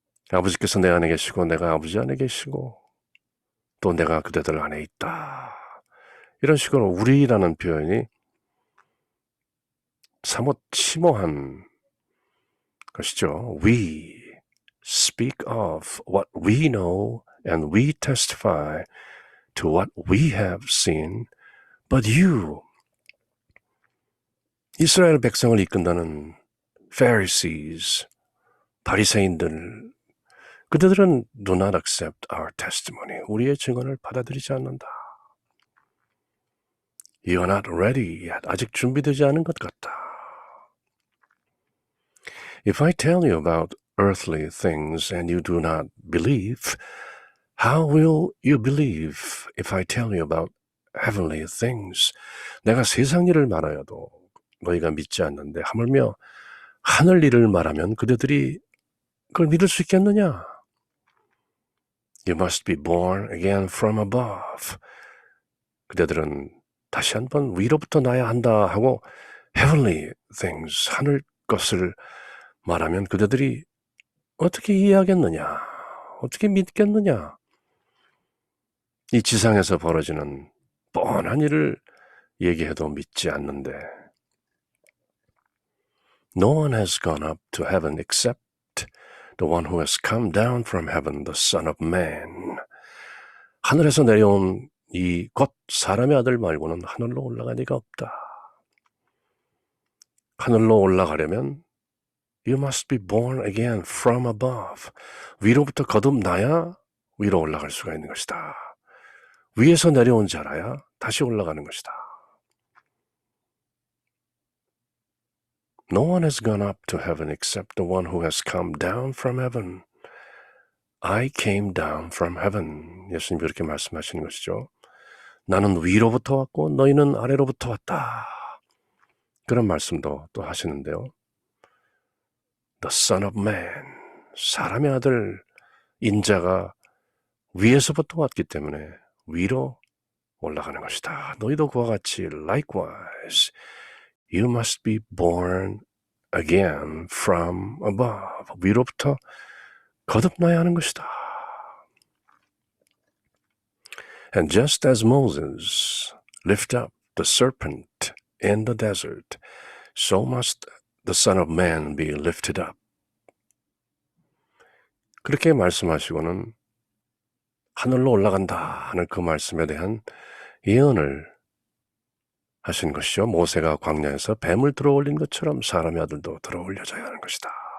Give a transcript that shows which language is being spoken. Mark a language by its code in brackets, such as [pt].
[ko] 아버지께서 내 안에 계시고 내가 아버지 안에 계시고 또 내가 그대들 안에 있다. 이런 식으로 우리라는 표현이 사뭇 심오한 것이죠. [en] We speak of what we know and we testify to what we have seen. But you, [ko] 이스라엘 백성을 이끈다는 [en] Pharisees, [ko] 바리새인들, 그들은 [en] do not accept our testimony. [ko] 우리의 증언을 받아들이지 않는다. [en] You are not ready yet. [ko] 아직 준비되지 않은 것 같다. [en] If I tell you about earthly things and you do not believe, how will you believe if I tell you about heavenly things? [ko] 내가 세상 일을 말하여도 너희가 믿지 않는데 하물며 하늘 일을 말하면 그대들이 그걸 믿을 수 있겠느냐? [en] You must be born again from above. [ko] 그대들은 다시 한번 위로부터 나야 한다 하고 [en] heavenly things, [ko] 하늘 것을 말하면 그대들이 어떻게 이해하겠느냐? 어떻게 믿겠느냐? 이 지상에서 벌어지는 뻔한 일을 얘기해도 믿지 않는데 [en] No one has gone up to heaven except the one who has come down from heaven, the Son of Man. [ko] 하늘에서 내려온 이 곧 사람의 아들 말고는 하늘로 올라갈 리가 없다. 하늘로 올라가려면 [en] You must be born again from above. [ko] 위로부터 거듭나야 위로 올라갈 수가 있는 것이다. 위에서 내려온 자라야 다시 올라가는 것이다. [en] No one has gone up to heaven except the one who has come down from heaven. I came down from heaven. [ko] 예수님이 그렇게 말씀하시는 것이죠. 나는 위로부터 왔고 너희는 아래로부터 왔다. 그런 말씀도 또 하시는데요. [en] The Son of Man, [ko] 사람의 아들 인자가 위에서부터 왔기 때문에 위로 올라가는 것이다. 너희도 그와 같이 [en] likewise, you must be born again from above. [ko] 위로부터 거듭나야 하는 것이다. [en] And just as Moses lifted up the serpent in the desert, so must the Son of Man be lifted up. [ko] 그렇게 말씀하시고는 하늘로 올라간다 하는 그 말씀에 대한 예언을 하신 것이죠. 모세가 광야에서 뱀을 들어올린 것처럼 사람의 아들도 들어올려져야 하는 것이다.